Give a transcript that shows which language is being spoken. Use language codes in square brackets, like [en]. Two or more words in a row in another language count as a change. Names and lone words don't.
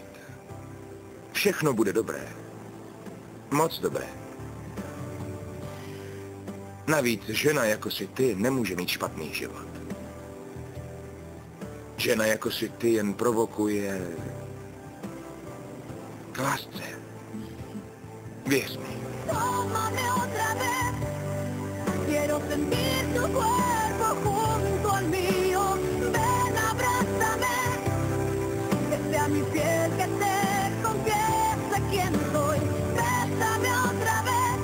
[cs] Všechno bude dobré. Moc dobré. Navíc žena jako si ty nemůže mít špatný život. Žena jako si ty jen provokuje k lásce. Věř mi. [es] Tómame otra vez. Quiero sentir tu cuerpo junto al mío. Ven, abrázame. Que sea mi piel que te confiese quién soy. Bésame otra vez.